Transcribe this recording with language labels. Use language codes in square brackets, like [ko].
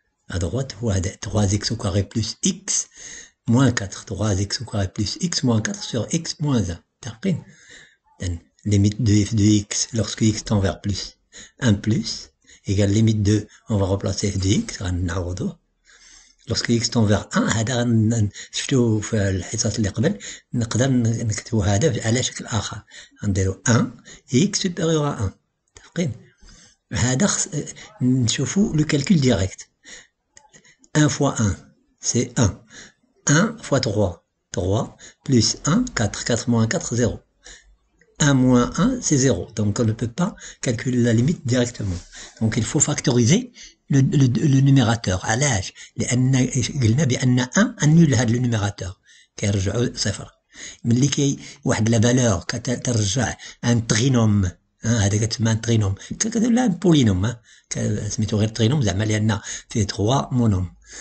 [fr] À droite, voilà, 3x au carré plus x moins 4. 3x au carré plus x moins 4 sur x moins 1. T'as compris? Limite de f de x lorsque x tend vers plus. 1 plus égale limite de, on va remplacer f de x. Lorsque x tend vers 1, [ar] هذا شفتوا في الحصص اللي قبل نقدر نكتبوا هذا على شكل آخر. نديروا 1 [fr] x supérieur à 1. [ar] تفقين؟ هذا نشوفوا [fr] le calcul direct. 1 fois 1, c'est 1. 1 fois 3, 3, plus 1, 4. 4 moins 4, 0. 1 moins 1, c'est 0. Donc on ne peut pas calculer la limite directement. Donc il faut factoriser le numérateur. [ar] علاش؟ لأن قلنا بأن 1 annule هذا le numérateur. كيرجعوا صفر. ملي كي واحد لا فالور كترجع ان ترينوم هذا كتسمى ان ترينوم كتقول لا بولينوم سميتو غير ترينوم زعما لأن فيه 3 مونوم.